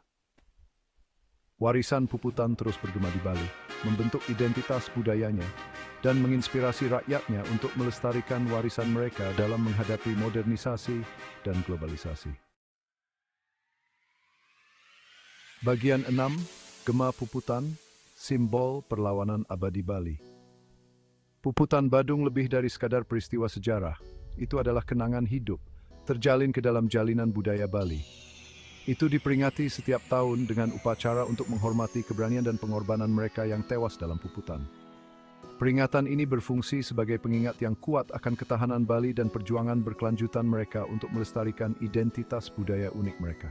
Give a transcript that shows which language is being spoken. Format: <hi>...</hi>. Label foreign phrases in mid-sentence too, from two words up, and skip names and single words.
<id>Warisan Puputan terus bergema di Bali, membentuk identitas budayanya, dan menginspirasi rakyatnya untuk melestarikan warisan mereka dalam menghadapi modernisasi dan globalisasi. Bagian 6. Gema Puputan, simbol perlawanan abadi Bali. Puputan Badung lebih dari sekadar peristiwa sejarah. Itu adalah kenangan hidup, terjalin ke dalam jalinan budaya Bali. Itu diperingati setiap tahun dengan upacara untuk menghormati keberanian dan pengorbanan mereka yang tewas dalam Puputan. Peringatan ini berfungsi sebagai pengingat yang kuat akan ketahanan Bali dan perjuangan berkelanjutan mereka untuk melestarikan identitas budaya unik mereka.</id>